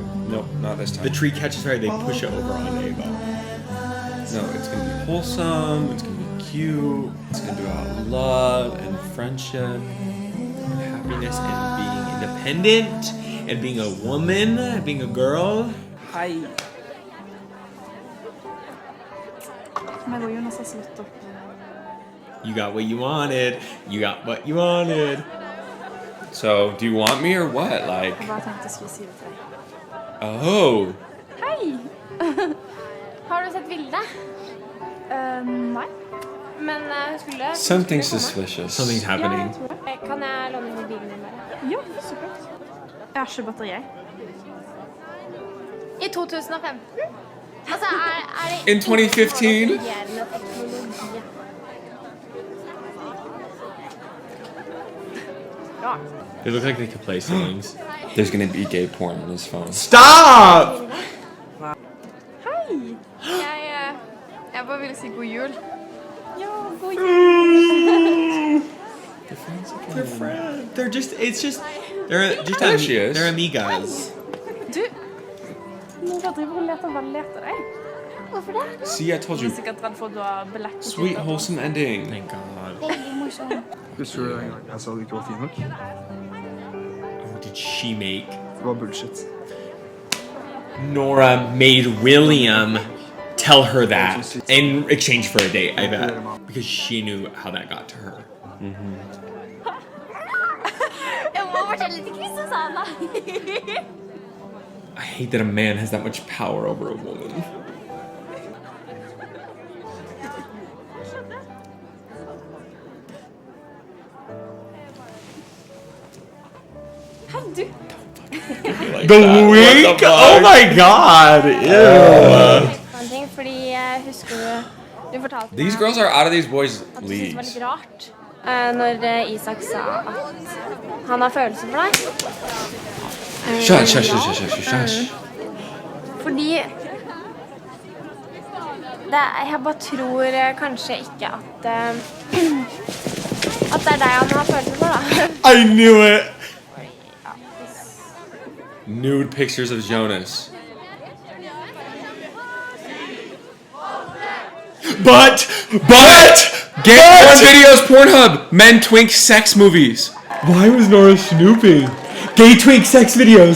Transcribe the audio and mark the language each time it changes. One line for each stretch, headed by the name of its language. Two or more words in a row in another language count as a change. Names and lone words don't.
English: Nope, not this time. The tree catches fire, they push it over on Ava. No, it's gonna be wholesome, it's gonna be cute, it's gonna be about love and friendship. And happiness and being independent, and being a woman, and being a girl.
Norwegian: Hei. Men går Jonas har slutt opp.
English: You got what you wanted. You got what you wanted. So, do you want me or what? Like,
Norwegian: Jeg bare tenkte jeg skulle si det til deg.
English: oh,
Norwegian: Hei! Har du sett bildet? Nei. Men hun skulle...
English: something suspicious. Something's happening.
Norwegian: Kan jeg låne mobilen din bare? Ja, så klart. Jeg har ikke batteri. I 2015? Altså, er det...
English: In 2015?
Norwegian: Varierende teknologi.
English: They look like they could play songs. There's gonna be gay porn on his phone. Stop!
Norwegian: Hei! Jeg bare ville si god jul. Ja, god jul.
English: friends again. They're friends. They're just. It's just. They're just. There she is. They're amigas.
Norwegian: Du, noen driver og leter veldig etter deg. Hvorfor det?
English: See, I told
Norwegian: Du er
English: you.
Norwegian: sikkert redd for at du har billett.
English: Sweet, wholesome ending. Thank God.
Norwegian: Veldig morsom. Husker du en gang jeg sa du ikke var fin nok?
English: What did she make?
Norwegian: Det var bullshit.
English: Nora made William tell her that in exchange for a date, I bet. Because she knew how that got to her.
Norwegian: Jeg må fortelle til Kristiansand.
English: I hate that a man has that much power over a woman. The wink? Oh my God! Ew.
Norwegian: Fordi husker du fortalte
English: These girls are out of these boys'
Norwegian: at du syntes det var
English: leagues.
Norwegian: litt rart når Isak sa at han har følelser for deg.
English: Shush.
Norwegian: Fordi jeg bare tror kanskje ikke at det er deg han har følelser for, da.
English: I knew it! Nude pictures of Jonas. But Get on videos, Pornhub. Men twink sex movies. why was Nora snooping? Gay twink sex videos!